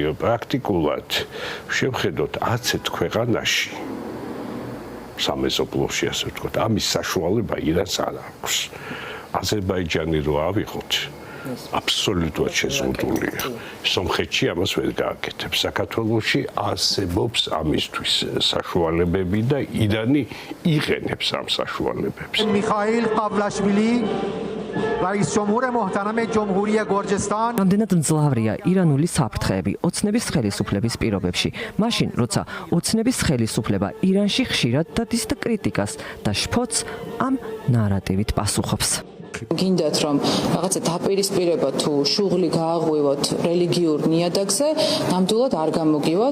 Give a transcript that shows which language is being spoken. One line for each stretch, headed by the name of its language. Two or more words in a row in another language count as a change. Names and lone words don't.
Georgian: პრაქტიკულად შევხედოთ 11 ქვეყანაში სამეზობლოში ასე ვთქვათ, ამის საშუალება ირანს არ აქვს. აზერბაიჯანი რო ავიღოთ, აბსოლუტურად შეზღუდულია. სომხეთში ამას ვერ გააკეთებს. საქართველოში არსებობს ამისთვის საშუალებები და ირანი იყენებს ამ საშუალებებს.
Persian: میخائیل قابلاشویلی رئیس جمهور محترم جمهوری گرجستان
Georgian: რამდენად მძლავრია ირანული საფრთხეები ოცნების ხელისუფლების პირობებში. მაშინ, როცა ოცნების ხელისუფლება ირანში ხშირად დადის და კრიტიკას და შფოთს ამ ნარატივით პასუხობს. გინდათ რომ რაღაცა დაპირისპირება თუ შუღლი გააღვივოთ რელიგიურ ნიადაგზე, ნამდვილად არ გამოგივათ.